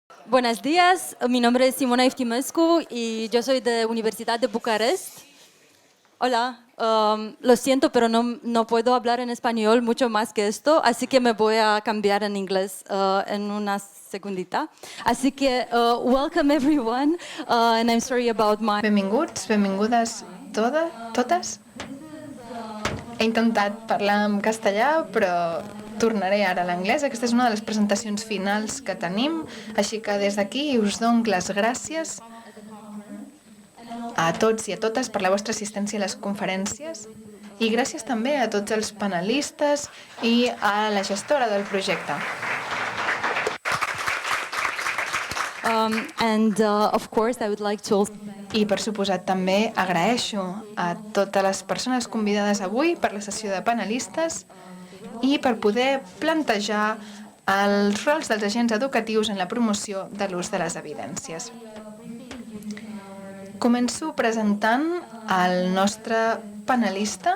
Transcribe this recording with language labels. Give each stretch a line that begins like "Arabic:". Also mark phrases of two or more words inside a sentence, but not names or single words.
Spanish: Buenos días, mi nombre es Simona Eftimescu y yo soy de Universidad de Bucarest. Hola, lo siento, pero no puedo hablar en español mucho más que esto, así que me voy a cambiar en inglés en una segundita. Así que,
English: welcome everyone, and I'm sorry about my...
Catalan: Benvinguts, benvingudes totes. He intentat parlar en castellà, però tornaré ara a l'anglès. Aquesta és una de les presentacions finals que tenim, així que des d'aquí us dono les gràcies a tots i a totes per la vostra assistència a les conferències i gràcies també a tots els panelistes i a la gestora del projecte.
English: Of course, I would like to...
Catalan: I, per suposat, també agraeixo a totes les persones convidades avui per la sessió de panelistes i per poder plantejar els rols dels agents educatius en la promoció de l'ús de les evidències. Començo presentant el nostre panelista.